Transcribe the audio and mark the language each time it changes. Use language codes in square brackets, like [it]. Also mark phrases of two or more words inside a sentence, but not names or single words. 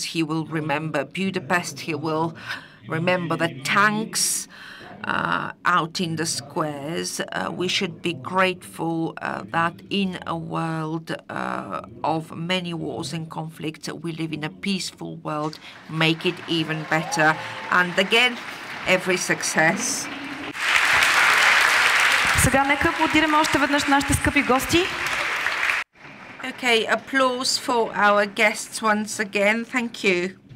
[en] He will remember Budapest. He will remember the tanks out in the squares. We should be grateful that in a world of many wars and conflicts, we live in a peaceful world. Make it even better. And again, every success. [bg] Сега нека аплодираме още веднъж нашите скъпи гости. [en] Okay, applause for our guests once again. Thank you.